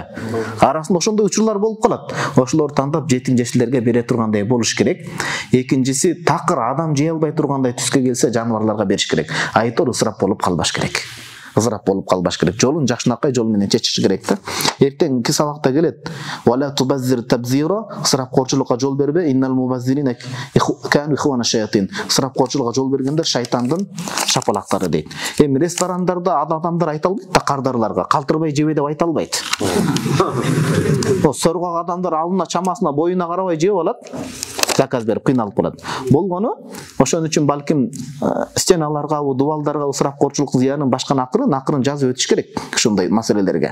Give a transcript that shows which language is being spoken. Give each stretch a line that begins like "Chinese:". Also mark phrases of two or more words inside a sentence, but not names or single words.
Kyrgyz: Арасында ошондой учурлар болуп калат. Ошолор тандап жетим жештилерге бере тургандай болуш керек. Экинчиси, такыр адам жей албай тургандай түскө келсе жаныбарларга бериш керек. Айтор ысырап болуп калбаш керек. Ысырап болуп калбаш керек. Жолун жакшынакай жол менен чечиш керек да. Эртеңки сабакта келет.
Arabic: ولا تبذر تبذيرا,
Kyrgyz: ысырапкорчулукка жол бербе.
Arabic: إن المبذرين كانوا إخوان الشياطين.
Kyrgyz: Ысырапкорчулукка жол бергендер шайтандын шапалактары дейт. Эми ресторандарда адамдар айта албайт да, кардарларга калтырбай жебе деп айта албайт. Соргок адамдар алдына чамасына боюна карабай жеп алат. Заказ берип кыйналып калат. Болгону ошон үчүн балким стеналарга, дубалдарга ысырапкорчулук зыянын башка акырын жазып өтүш керек ушундай маселелерге.